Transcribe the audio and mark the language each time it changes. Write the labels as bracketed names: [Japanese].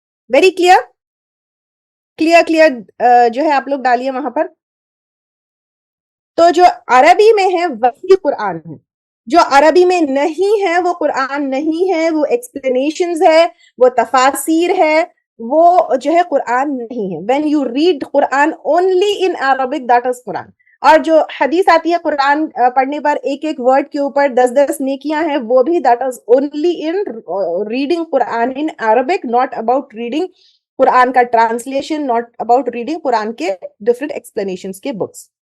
[Urdu] Very clear, clear جو ہے آپ لوگ ڈالیے وہاں پر. تو جو عربی میں ہے وہی قرآن ہے, جو عربی میں نہیں ہے وہ قرآن نہیں ہے, وہ ایکسپلینیشنز ہے, وہ تفاسیر ہے, وہ جو ہے قرآن نہیں ہے. [English] when you read Quran only in Arabic, that is Quran. [Urdu] اور جو حدیث آتی ہے قرآن پڑھنے پر ایک ایک ورڈ کے اوپر 10 نیکیاں ہیں, وہ بھی [English] that is only in reading Quran in Arabic, not about reading [Urdu] قرآن کا ٹرانسلیشن, [English] not about reading [Urdu] قرآن کے [English] different explanations [Urdu] کے books.